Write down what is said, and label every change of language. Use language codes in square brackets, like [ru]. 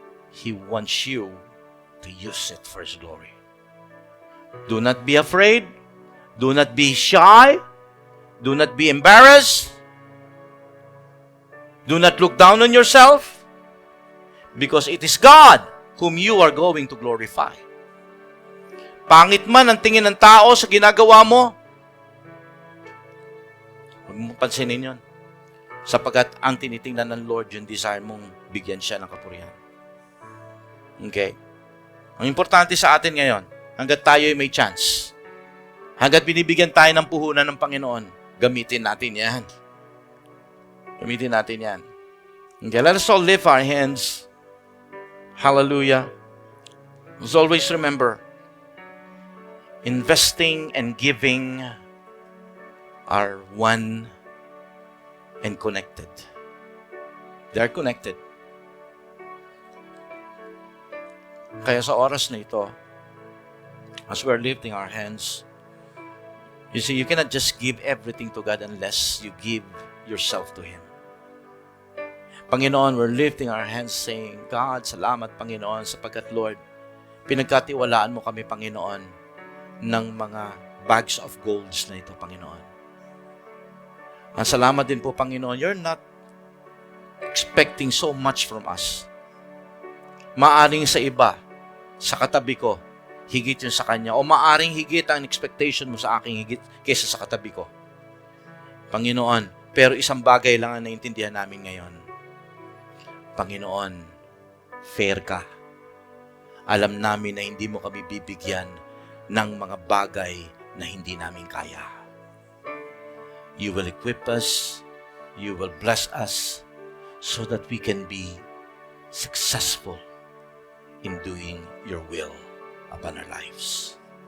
[en] He wants you to use it for His glory. Do not be afraid. Do not be shy. Do not be embarrassed. Do not look down on yourself. Because it is God whom you are going to glorify. [tl] Pangit man ang tingin ng tao sa ginagawa mo, huwag mo pansinin yun. Sapagkat ang tinitingnan ng Lord, yung desire mong bigyan siya ng kapurihan. Okay? Ang importante sa atin ngayon, hanggat tayo ay may chance, hanggat binibigyan tayo ng puhunan ng Panginoon, gamitin natin yan. Gamitin natin yan. [en] Okay, let us all lift our hands. Hallelujah. Let's always remember, Investing and giving are one and connected. They are connected. [tl] Kaya sa oras na ito, [en] as we're lifting our hands, you see, you cannot just give everything to God unless you give yourself to Him. [tl] Panginoon, [en] we're lifting our hands saying, God, [tl] salamat Panginoon sapagkat Lord, pinagkatiwalaan mo kami Panginoon ng mga bags of golds na ito Panginoon. Ang salamat din po Panginoon, [en] you're not expecting so much from us. [tl] Maaring sa iba, sa katabi ko, higit yun sa kanya. O maaring higit ang expectation mo sa aking higit kaysa sa katabi ko. Panginoon, pero isang bagay lang ang naintindihan namin ngayon. Panginoon, fair ka. Alam namin na hindi mo kami bibigyan ng mga bagay na hindi namin kaya. [en] You will equip us, you will bless us, so that we can be successful in doing your will upon our lives.